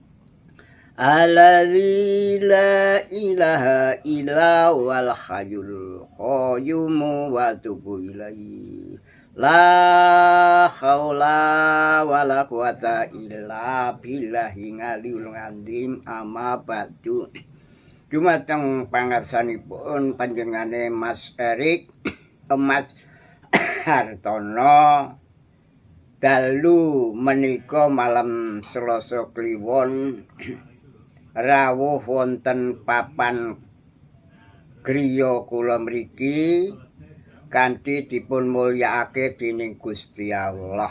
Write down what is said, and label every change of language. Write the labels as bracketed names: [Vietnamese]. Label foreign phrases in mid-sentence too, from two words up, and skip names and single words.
[Arabic] الذي لا إله إلا هو الحي القيوم وأتوب إليه. لا حول ولا قوة إلا بالله العلي العظيم. أما بعد. [Javanese] Dumateng pangarsanipun panjenengane Mas Erik Mas Hartono dalu menika malam Selasa Kliwon rawuh wonten papan griya kula mriki kanthi dipun mulyakake dening Gusti Allah.